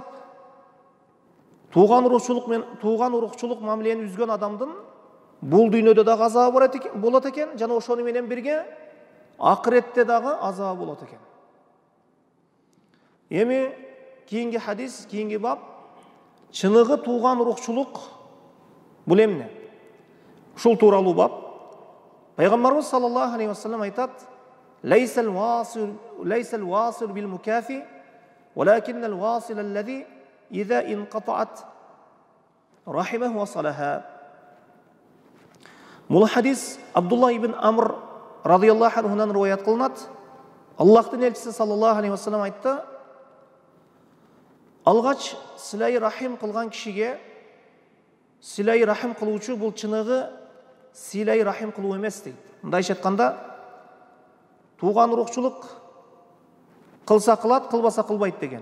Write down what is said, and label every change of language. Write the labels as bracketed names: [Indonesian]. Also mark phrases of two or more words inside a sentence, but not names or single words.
[Kyrgyz] Тууган урукчулук мамилени үзгөн адамдын бул дүйнөдө дагы азабы болот экен, жана ошону менен бирге акыретте дагы азабы болот экен. Эми кийинки хадис, кийинки бап, чыныгы тууган урукчулук бул эмне? Ушул тууралуу бап. Пайгамбарыбыз [Arabic] صلى الله عليه وسلم [Kyrgyz] айтат: [Arabic] "ليس الواصل بالمكافئ ولكن الواصل الذي إذا قطعت رحمه وصلها". [Kyrgyz] Бул хадис Абдулла ибн Амр [Arabic] رضي الله عنه [Kyrgyz] риваят кылынат. Аллахтын элчиси [Arabic] صلى الله عليه وسلم [Kyrgyz] айтты: "Алгач [Arabic] صلة الرحم [Kyrgyz] кылган кишиге [Arabic] صلة الرحم [Kyrgyz] кылуучу бул чыныгы [Arabic] صلة الرحم [Kyrgyz] кылуу эмес дейт. Мындайча айтканда, тууган урукчулук кылса кылат, кылбаса кылбайт деген.